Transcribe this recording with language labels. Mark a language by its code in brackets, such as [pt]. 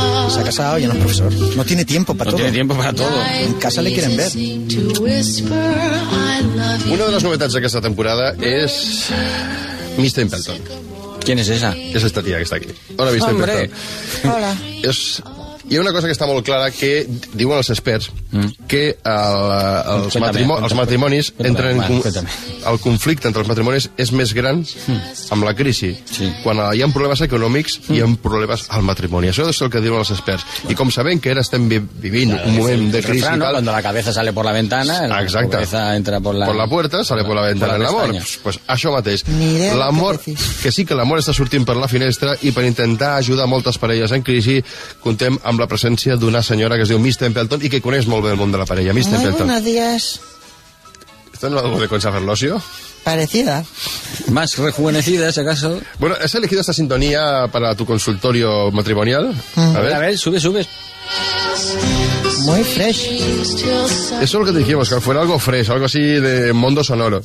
[es] Se ha casado y ya no es profesor. No tiene tiempo para todo. No tiene tiempo para todo. En casa le quieren ver. Una de las novedades de esta temporada es... Miss Templeton. ¿Quién es esa? Es esta tía que está aquí. Hola, Miss Templeton. Hola. Es [ca] Hi ha una cosa que està molt clara, que diuen els experts, que el conflicte entre els matrimonis és més gran amb la crisi. Sí. Quan hi ha problemes econòmics, hi ha problemes al matrimoni. Això és el que diuen els experts. I com sabem que ara estem vivint un moment de crisi... [es] Refrán, no? [ca] Quan [es] la cabeza sale por la ventana, [ca] exacte, [es] la cabeza entra por la... Por la puerta, sale por la ventana [ca] en l'amor. [es] Pues [ca] això mateix. L'amor, que sí que l'amor està sortint per la finestra i per intentar ajudar moltes parelles en crisi, contem amb la presència d'una senyora que es diu Miss Templeton i que coneix molt bé el món de la parella. Miss Templeton. [es] Muy buenos días. ¿Esto no es algo de Concha Ferlosio? Parecida. Más rejuvenecida, si acaso. Bueno, ¿has elegido esta sintonía para tu consultorio matrimonial? A ver, sube, sube. Muy fresh. Eso es lo que te dijimos, que fuera algo fresh, algo así de mundo sonoro.